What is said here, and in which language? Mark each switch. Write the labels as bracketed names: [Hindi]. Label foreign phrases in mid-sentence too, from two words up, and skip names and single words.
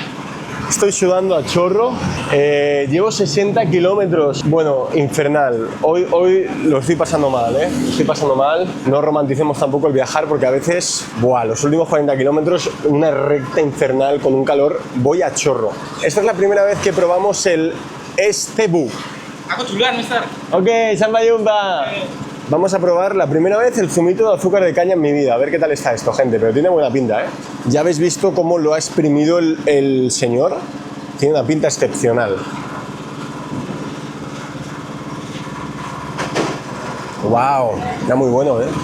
[Spanish] Estoy sudando a chorro. Llevo 60 kilómetros. Bueno, infernal. Hoy lo estoy pasando mal, ¿eh? Lo estoy pasando mal. No romanticemos tampoco el viajar porque a veces, ¡buah! Los últimos 40 kilómetros, una recta infernal con un calor, voy a chorro. Esta es la primera vez que probamos el Tebu. [Indonesian] Aku duluan, mister. Ok, sampai jumpa. [Spanish] Vamos a probar la primera vez el zumito de azúcar de caña en mi vida. A ver qué tal está esto, gente. Pero tiene buena pinta, ¿eh? Ya habéis visto cómo lo ha exprimido el señor. Tiene una pinta excepcional. ¡Wow! Está muy bueno, ¿eh?